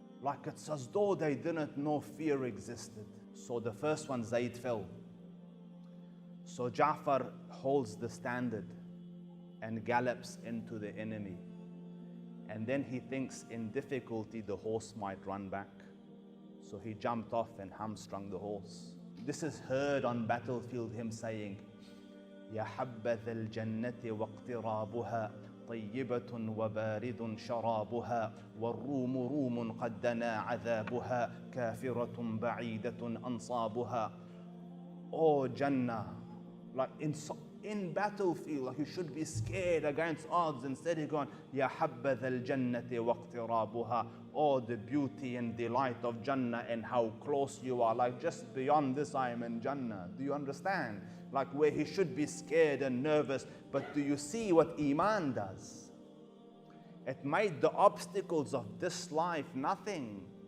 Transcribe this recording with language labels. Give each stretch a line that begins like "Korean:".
English: Like it's as though they didn't know fear existed. So the first one, Zayd, fell. So Ja'far holds the standard and gallops into the enemy. And then he thinks in difficulty the horse might run back. So he jumped off and hamstrung the horse. This is heard on battlefield, him saying,
Arabic: يا حبذا الجنة واقترابها طيبة وبارد شرابها والروم روم قد دنا عذابها كافرة بعيدة أنصابها.
English: Oh Jannah, like in battlefield, like you should be scared against odds. Instead he's going,
Arabic: يا حبذا الجنة واقترابها.
English: Oh, the beauty and delight of Jannah and how close you are. Like just beyond this I am in Jannah. Do you understand? Like where he should be scared and nervous. But do you see what Iman does? It made the obstacles of this life nothing.